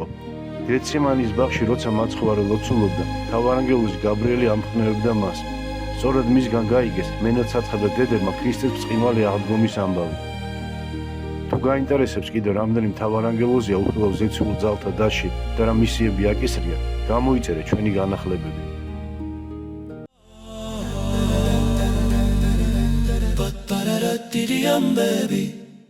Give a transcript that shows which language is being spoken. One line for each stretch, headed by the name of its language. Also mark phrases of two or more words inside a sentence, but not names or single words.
Georgian: გეცემანის ბაღში როცა მაცხოვარი ლოცულობდა, მთავარანგელოზი გაბრიელი ამხნევებდა მას. სწორედ მისგან გაიგეს მენაცაცხებდა დედებმა ქრისტეს ბრწყინვალე აღდგომის ამბავი. თუ გაინტერესებს კიდევ რამდენი მთავარანგელოზია უხილავ ზეციურ ძალთა დასში და რა მისიები აკისრია, გამოიწერე ჩვენი განახლებები. Ba-ba-da-da-dee-dee-um, baby.